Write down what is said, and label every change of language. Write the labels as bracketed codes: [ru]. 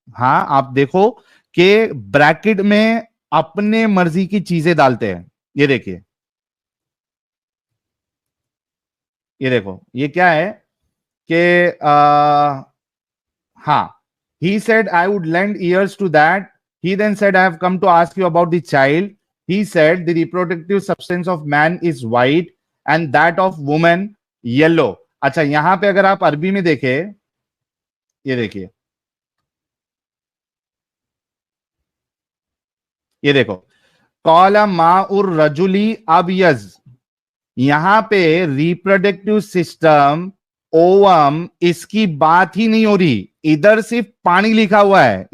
[hi] हाँ, आप देखो कि ब्रैकेट में अपने मर्जी की चीजें डालते हैं। ये देखिए, ये देखो ये क्या है कि हाँ, [en] he said I would lend ears to that. He then said I have come to ask you about the child. He said the reproductive substance of man is white and that of woman yellow. [hi] अच्छा, यहां पे अगर आप अरबी में देखें, ये देखिए, ये देखो, [ar] कौला माउर रजुली अबयज, [hi] यहां पे रिप्रोडक्टिव सिस्टम, ओवम, इसकी बात ही नहीं हो रही, इधर सिर्फ पानी लिखा हुआ है।